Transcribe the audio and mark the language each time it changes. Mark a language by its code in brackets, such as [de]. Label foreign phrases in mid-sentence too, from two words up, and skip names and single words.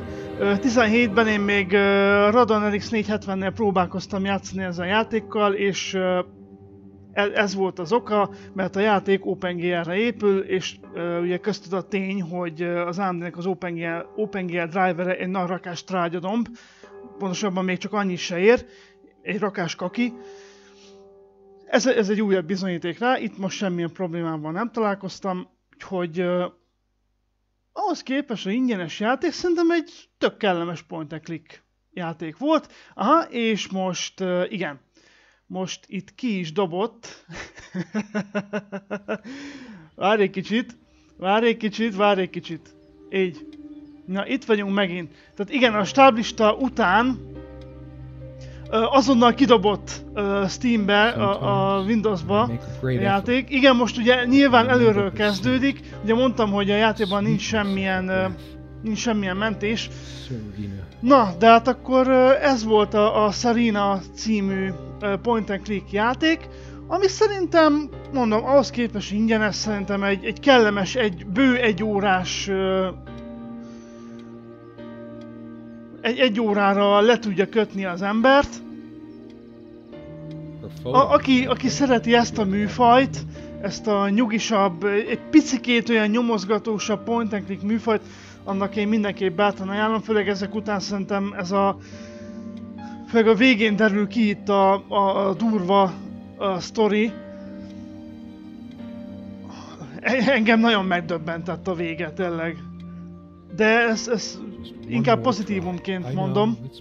[hu] 17-ben én még Radeon RX 470-nél próbálkoztam játszani ezzel a játékkal, és ez volt az oka, mert a játék OpenGL-re épül, és ugye köztudott tény, hogy az AMD-nek az OpenGL drivere egy nagy rakás trágyadomb, pontosabban még csak annyi se ér, egy rakás kaki. Ez egy újabb bizonyíték rá, itt most semmilyen problémával nem találkoztam, úgyhogy ahhoz képest az ingyenes játék szerintem egy tök kellemes [en] point and click [hu] játék volt. Aha, és most igen. Most itt ki is dobott. Várj egy kicsit. Így. Na, itt vagyunk megint. Tehát igen, a stáblista után azonnal kidobott Steambe, a Windowsba a játék. Igen, most ugye nyilván előről kezdődik. Ugye mondtam, hogy a játékban nincs semmilyen mentés. Na, de hát akkor ez volt a Serena című [en] point and click [hu] játék, ami szerintem, mondom, ahhoz képest ingyenes, szerintem egy kellemes, bő egy órás, egy órára le tudja kötni az embert. Aki szereti ezt a műfajt, ezt a nyugisabb, egy picikét olyan nyomozgatósabb [en] point and click [hu] műfajt, annak én mindenképp bátran ajánlom, főleg ezek után szerintem főleg a végén derül ki itt a durva sztori. Engem nagyon megdöbbentett a vége, tényleg. De ez inkább pozitívumként mondom.